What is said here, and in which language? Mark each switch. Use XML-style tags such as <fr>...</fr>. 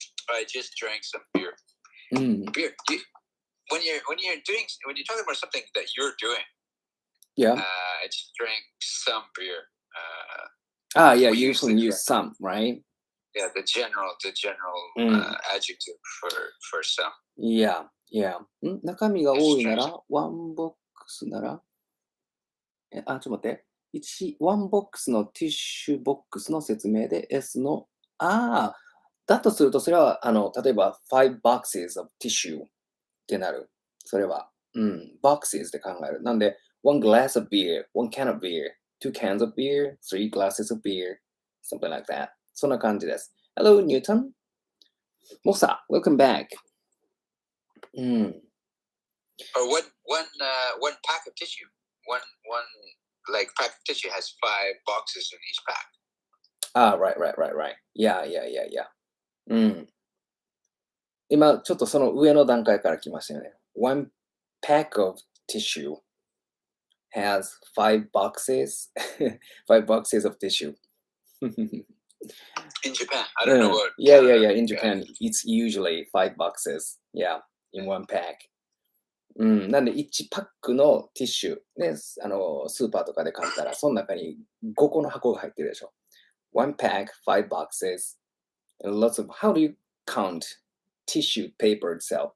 <en>I just drank some beer. Beer. When you're talking about something that you're doing. Yeah. I just drank some beer. Yeah. You usually use some, right? Yeah, the general adjective for some. Yeah.</en> <ja>中身が多いなら、ワンボックスなら、ちょっと待って。ワンボックスのティッシュボックスの説明で S の、だとすると、それは、例えば、</ja> <en>5 boxes of tissue</en> <ja>ってなる。それは、boxes で考える。</ja> <en>なんで、one glass of beer, one can of beer, two cans of beer, three glasses of beer, something like that.</en> <ja>そんな感じです。</ja> <en>Hello, Newton. Mosa, welcome back. Or one pack of tissue. One like pack of tissue has 5 boxes in each pack. Right. Yeah.</en> <ja>今、ちょっとその上の段階から来ましたよね。</ja> <en>One pack of tissue has 5 boxes. 5 boxes of tissue. In Japan. I don't know what. Yeah. In Japan, it's usually 5 boxes. Yeah, in one pack.</en> <ja>なんで1パックのティッシュ、ね、スーパーとかで買ったら、その中に5個の箱が入ってるでしょ。</ja> <en>One pack, 5 boxes. And lots of, how do you count tissue paper itself?</en>